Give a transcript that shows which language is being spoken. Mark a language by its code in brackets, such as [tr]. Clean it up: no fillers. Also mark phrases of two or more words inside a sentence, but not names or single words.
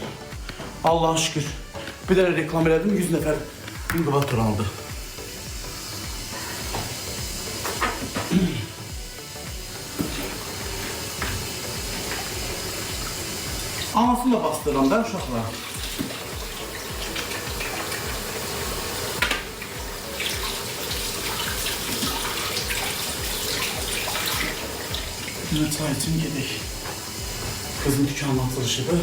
[tr] Allah'a şükür. [az] Bir dənə reklam elədim, 100 nəfər inqivator aldı. [tr] Anasını da bastıram da uşaqlar. Yine çay için yedik. Kızın dükkanın açılışıdır.